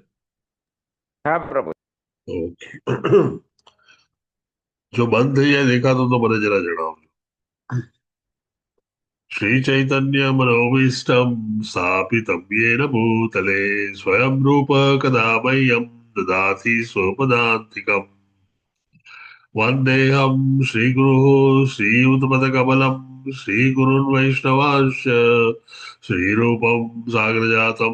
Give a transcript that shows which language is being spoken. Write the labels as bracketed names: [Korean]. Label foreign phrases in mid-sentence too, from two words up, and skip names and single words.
[Gujarati] હા પ્રભુ। ઓકે. જો બંધ થઈ જાય દેખાતો તો મને જરા જણાવજો. [Sanskrit] श्री चैतन्य मनोभीष्टं स्थापितं येन भूतले स्वयं रूप कदा मह्यं ददाति स्वपदान्तिकम्. वन्देऽहं श्रीगुरुः श्रीयुतपदकमलं श्रीगुरुन् वैष्णवांश्च श्रीरूपं सागरजातं